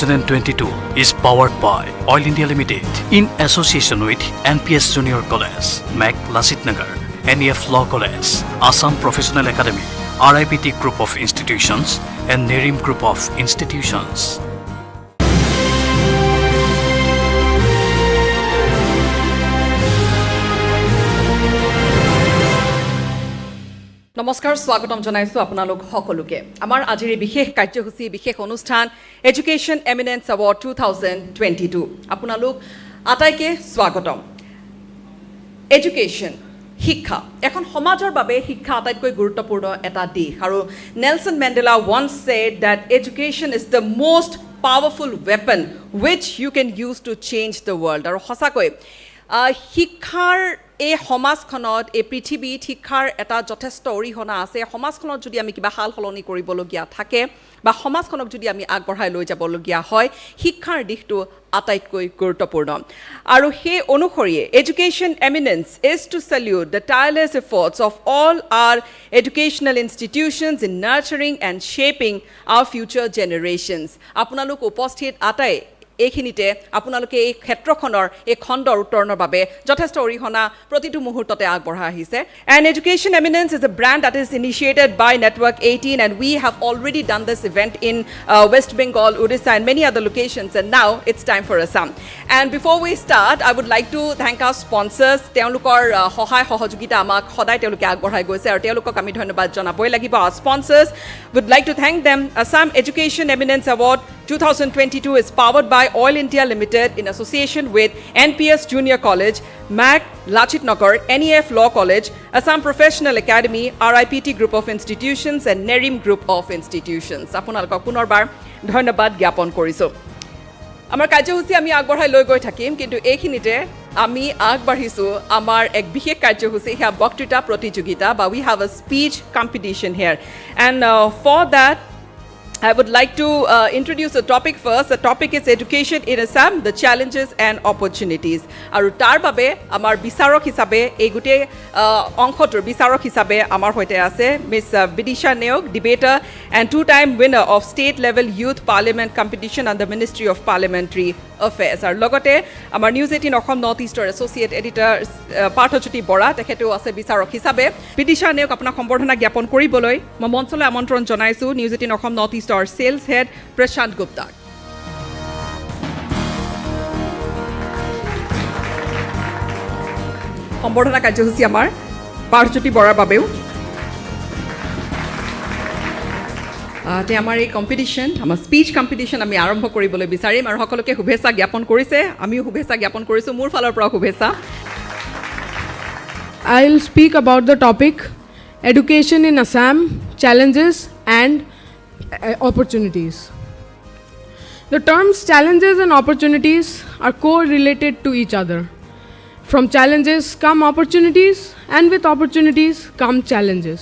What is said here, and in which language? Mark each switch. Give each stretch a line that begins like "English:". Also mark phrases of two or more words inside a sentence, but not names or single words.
English: 2022 is powered by Oil India Limited in association with NPS Junior College, Mac Lasit Nagar, NEF Law College, Assam Professional Academy, RIPT Group of Institutions, and Nerim Group of Institutions.
Assamese: নমস্কাৰ স্বাগতম জনাইছো আপোনালোক সকলোকে আমাৰ আজিৰ বিশেষ কাৰ্যসূচী বিশেষ অনুষ্ঠান এডুকেশ্যন এমিনেন্স এৱাৰ্ড 2022 আপোনালোক আটাইকে স্বাগতম এডুকেশ্যন শিক্ষা এখন সমাজৰ বাবে শিক্ষা আটাইতকৈ গুৰুত্বপূৰ্ণ এটা দিশ আৰু নেলসন মেণ্ডেলা
English: once said that education is the most powerful weapon which you can use to change the world
Assamese: আৰু সঁচাকৈ শিক্ষাৰ এই সমাজখনত এই পৃথিৱীত শিক্ষাৰ এটা যথেষ্ট অৰিহণা আছে সমাজখনত যদি আমি কিবা হাল সলনি কৰিবলগীয়া থাকে বা সমাজখনক যদি আমি আগবঢ়াই লৈ যাবলগীয়া হয় শিক্ষাৰ দিশটো আটাইতকৈ গুৰুত্বপূৰ্ণ আৰু সেই অনুসৰিয়ে
English: Education Eminence is to salute the tireless efforts of all our educational institutions in nurturing and shaping our future generations
Assamese: আপোনালোক উপস্থিত আটাই এইখিনিতে আপোনালোকে এই ক্ষেত্ৰখনৰ এই খণ্ডৰ উত্তৰণৰ বাবে যথেষ্ট অৰিহণা প্ৰতিটো মুহূৰ্ততে আগবঢ়াই আহিছে
English: and education eminence is a brand that is initiated by network 18 and we have already done this event in West Bengal, Odisha and many other locations and now it's time for Assam and before we start I would like to thank our sponsors
Assamese: তেওঁলোকৰ সহায় সহযোগিতা আমাক সদায় তেওঁলোকে আগবঢ়াই গৈছে আৰু তেওঁলোকক আমি ধন্যবাদ জনাবই লাগিব
English: our sponsors would like to thank them Assam Education Eminence Award 2022 is powered by Oil India Limited in association with NPS Junior College, Mac Lasit Nagar, NEF Law College, Assam Professional Academy, RIPT Group of Institutions and Nerim Group of Institutions.
Assamese: আপোনালোকক পুনৰবাৰ ধন্যবাদ জ্ঞাপন কৰিছো আমাৰ কাৰ্যসূচী আমি আগবঢ়াই লৈ গৈ থাকিম কিন্তু এইখিনিতে আমি আগবাঢ়িছো আমাৰ এক বিশেষ কাৰ্যসূচী হেয়া বক্তৃতা প্ৰতিযোগিতা বা
English: we have a speech competition here and for that I would like to introduce the topic first. The topic is education in Assam, the challenges and opportunities.
Assamese: আৰু তাৰ বাবে আমাৰ বিচাৰক হিচাপে এই গুটে অংকটোৰ বিচাৰক হিচাপে আমাৰ হৈ আছে
English: Miss Vidisha Neok, debater and two-time winner of state level youth parliament competition under Ministry of Parliamentary Affairs.
Assamese: আৰু লগতে আমাৰ News18 Assam Northeastৰ
English: associate editor
Assamese: Parthajyoti Bora তেখেতো আছে বিচাৰক হিচাপে. Vidisha Neok apna সম্বৰ্ধনা জ্ঞাপন কৰিবলৈ মই মঞ্চলৈ আমন্ত্ৰণ জনাইছো News18 Assam Northeast
English: our sales head
Assamese: Prashant Gupta. সম্বৰ্ধনা কাৰ্যসূচী আমাৰ পাৰ্থজ্যোতি বৰাৰ বাবেও তে আমাৰ এই কম্পিটিশ্যন আমাৰ
English: speech competition
Assamese: আমি আৰম্ভ কৰিবলৈ বিচাৰিম আৰু সকলোকে শুভেচ্ছা জ্ঞাপন কৰিছে আমিও শুভেচ্ছা জ্ঞাপন কৰিছোঁ মোৰ ফালৰ পৰা শুভেচ্ছা
English: I'll speak about the topic education in Assam, challenges and opportunities. The terms challenges and opportunities are correlated to each other. From challenges come opportunities and with opportunities come challenges.